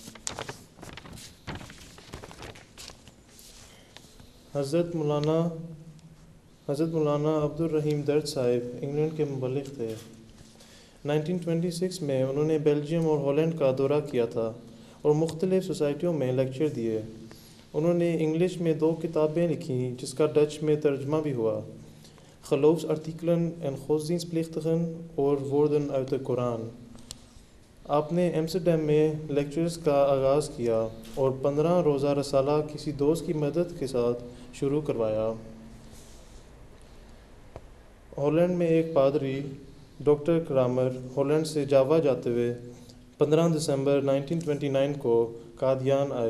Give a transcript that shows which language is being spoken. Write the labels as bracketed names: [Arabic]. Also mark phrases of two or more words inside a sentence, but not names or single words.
[Urdu] حضرت مولانا عبد الرحیم درد صاحب انگلینڈ کے مبلغ تھے. 1926 میں انہوں نے بیلجیم اور ہالینڈ کا دورہ کیا تھا اور مختلف سوسائٹیوں میں لیکچر دیے. انہوں نے انگلش میں 2 کتابیں لکھیں جس کا ڈچ میں ترجمہ بھی ہوا، [Dutch] Geloofsartikelen en godsdienstplichtigen اور woorden uit de Koran. [Urdu] آپ نے ایمسٹرڈیم میں لیکچرز کا آغاز کیا اور 15 روزہ رسالہ کسی دوست کی مدد کے ساتھ شروع کروایا. ہالینڈ میں ایک پادری ڈاکٹر کرامر ہالینڈ سے جاوا جاتے ہوئے 15 دسمبر 1929 کو قادیان آئے.